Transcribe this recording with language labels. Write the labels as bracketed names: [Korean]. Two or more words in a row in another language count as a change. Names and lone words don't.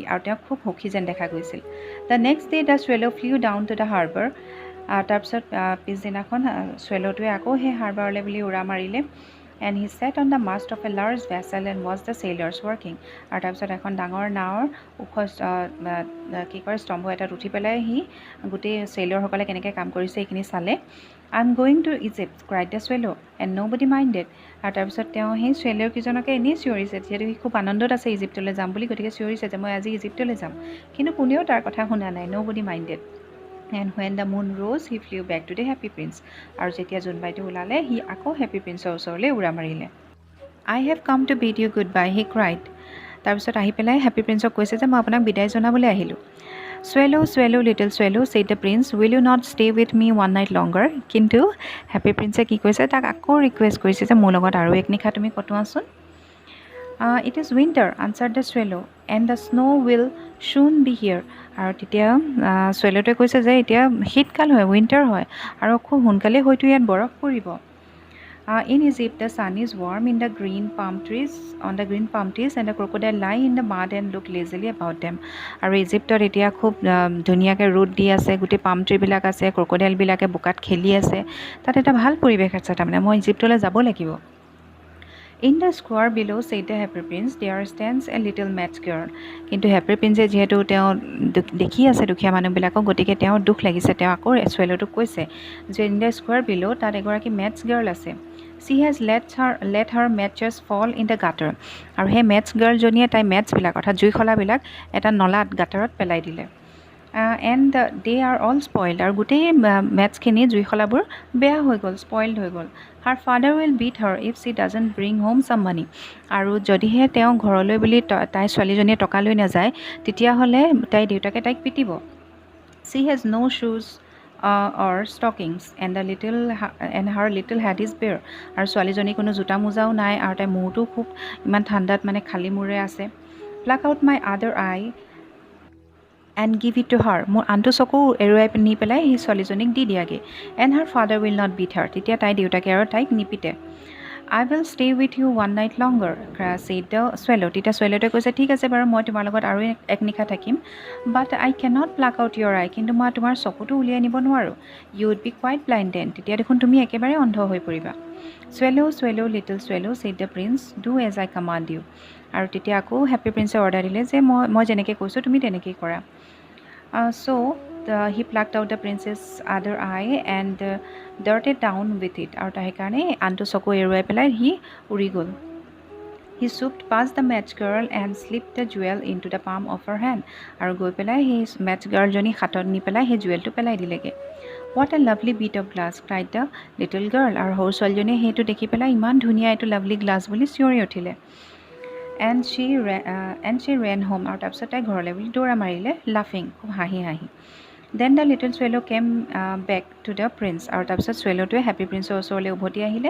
[Assamese] আৰু তেওঁ খুব সুখী যেন দেখা গৈছিল. [English] The next day the swallow flew down to the harbor. [Assamese] তাৰপিছত পিছদিনাখন swallowটোৱে আকৌ সেই হাৰ্বাৰলৈ বুলি উৰা মাৰিলে. [English] And he sat on the mast of a large vessel and watched the sailors working. [Assamese] আৰু তাৰপিছত এখন ডাঙৰ নাৱৰ ওখ কি কয় স্তম্ভ এটাত উঠি পেলাই সি গোটেই চেইলৰসকলে কেনেকৈ কাম কৰিছে এইখিনি চালে. [English] I'm going to Egypt, cried the swallow, and nobody minded. [Assamese] আৰু তাৰপিছত তেওঁ সেই চেইলৰকেইজনকে এনেই চিঞৰিছে যিহেতু সি খুব আনন্দত আছে ইজিপ্তলৈ যাম বুলি, গতিকে চিঞৰিছে যে মই আজি ইজিপ্তলৈ যাম. কিন্তু কোনেও তাৰ কথা শুনা নাই. [English] Nobody minded. And when the moon rose, he flew back to the happy prince. [Assamese] আৰু যেতিয়া জোনবাইটো ওলালে সি আকৌ হেপী প্ৰিন্সৰ ওচৰলৈ উৰা মাৰিলে. [English] I have come to bid you goodbye, he cried. [Assamese] তাৰপিছত আহি পেলাই হেপী প্ৰিন্সক কৈছে যে মই আপোনাক বিদায় জনাবলৈ আহিলোঁ. [English] Swallow, swallow, little swallow, said the prince, will you not stay with me one night longer? [Assamese] কিন্তু হেপী প্ৰিন্সে কি কৈছে তাক আকৌ ৰিকুৱেষ্ট কৰিছে যে মোৰ লগত আৰু এক নিশা তুমি কটোৱাচোন. [English] It is winter, answered the swallow, and the snow will soon be here. [Assamese] আৰু তেতিয়া swallowটোৱে কৈছে যে এতিয়া শীতকাল হয়, উইণ্টাৰ হয়, আৰু খুব সোনকালে হয়তো ইয়াত বৰফ পৰিব. [English] In Egypt, the sun is warm in the green palm trees, and the crocodile lie in the mud and look lazily about them. [Assamese] আৰু ইজিপ্তত এতিয়া খুব ধুনীয়াকৈ ৰ'দ দি আছে, গোটেই [English] palm treeবিলাক [Assamese] আছে, ক্ৰক'ডাইলবিলাকে বোকাত খেলি আছে, তাত এটা ভাল পৰিৱেশ আছে. তাৰমানে মই ইজিপ্তলৈ যাব লাগিব. [English] In the square below, said the happy prince, there stands a little match girl. [Assamese] কিন্তু হেপী প্ৰিন্সে যিহেতু তেওঁ দেখি আছে দুখীয়া মানুহবিলাকক, গতিকে তেওঁৰ দুখ লাগিছে. তেওঁ আকৌ swallowটোক কৈছে যে [English] in the square below [Assamese] তাত এগৰাকী [English] match girl [Assamese] আছে. [English] She has let her matches fall in the gutter. [Assamese] আৰু সেই [English] match girlজনীয়ে [Assamese] তাই মেটছবিলাক অৰ্থাৎ জুইশলাবিলাক এটা নলাত গাটাৰত পেলাই দিলে. [English] And they are all spoiled. [Assamese] আৰু গোটেই মেটছখিনি জুইশলাবোৰ বেয়া হৈ গ'ল, স্পইল্ড হৈ গ'ল. [English] Her father will beat her if she doesn't bring home some money. [Assamese] আৰু যদিহে তেওঁ ঘৰলৈ বুলি তাই ছোৱালীজনীয়ে টকা লৈ নাযায় তেতিয়াহ'লে তাই দেউতাকে তাইক পিটিব. [English] She has no shoes or stockings, and her little head is bare. [Assamese] আৰু ছোৱালীজনী কোনো জোতা মোজাও নাই, আৰু তাইৰ মূৰটো খুব ইমান ঠাণ্ডাত মানে খালী মূৰে আছে. [English] Pluck out my other eye and give it to her. [Assamese] মোৰ আনটো চকু এৰুৱাই নি পেলাই সেই ছোৱালীজনীক দি দিয়াগে. [English] And her father will not beat her. [Assamese] তেতিয়া তাই দেউতাকে আৰু তাইক নিপিতে. [English] I will stay with you one night longer, said the swallow. [Assamese] তেতিয়া swallowটোৱে কৈছে ঠিক আছে বাৰু মই তোমাৰ লগত আৰু এক নিশা থাকিম. [English] But I cannot pluck out your eye. [Assamese] কিন্তু মই তোমাৰ চকুটো উলিয়াই নিব নোৱাৰোঁ. [English] You would be quite blind then. [Assamese] তেতিয়া দেখোন তুমি একেবাৰে অন্ধ হৈ পৰিবা. [English] Swallow, swallow, little swallow, said the prince, do as I command you. [Assamese] আৰু তেতিয়া আকৌ হেপী প্ৰিন্সে অৰ্ডাৰ দিলে যে মই যেনেকৈ কৈছোঁ তুমি তেনেকেই কৰা. [English] So he plucked out the prince's other eye and darted down with it. [Assamese] আৰু তাৰ সেইকাৰণে আনটো চকু এৰুৱাই পেলাই সি উৰি গ'ল. [English] He swooped past the match girl and slipped the jewel into the palm of her hand. [Assamese] আৰু গৈ পেলাই সেই [English] match girl [Assamese] জনী হাতত নি পেলাই সেই জুৱেলটো পেলাই দিলেগৈ. [English] What a lovely bit of glass, cried the little girl. [Assamese] আৰু সৰু ছোৱালীজনীয়ে সেইটো দেখি পেলাই ইমান ধুনীয়া এইটো [English] lovely glass [Assamese] বুলি চিঞৰি উঠিলে. [English] And she ran home. [Assamese] আৰু তাৰপিছত তাই ঘৰলৈ বুলি দৌৰা মাৰিলে, laughing, খুব হাঁহি হাঁহি. [English] Then the little swallow came back to the prince. [Assamese] আৰু তাৰপিছত swallowটোৱে হেপী প্ৰিন্সৰ ওচৰলৈ উভতি আহিলে.